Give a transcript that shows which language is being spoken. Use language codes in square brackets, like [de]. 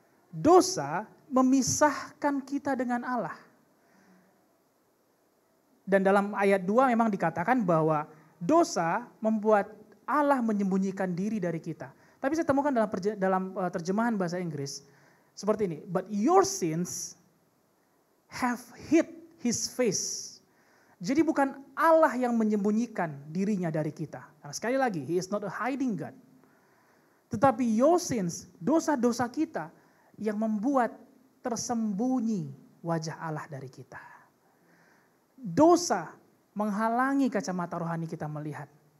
[id] Dosa memisahkan kita dengan Allah. Dan dalam ayat 2 memang dikatakan bahwa dosa membuat Allah menyembunyikan diri dari kita. Tapi saya temukan dalam terjemahan bahasa Inggris seperti ini. [en] But your sins have hid his face. [id] Jadi bukan Allah yang menyembunyikan dirinya dari kita. Karena sekali lagi, [en] he is not a hiding God. [id] Tetapi [en] your sins, [id] dosa-dosa kita yang membuat tersembunyi wajah Allah dari kita. Dosa menghalangi kacamata rohani kita melihat.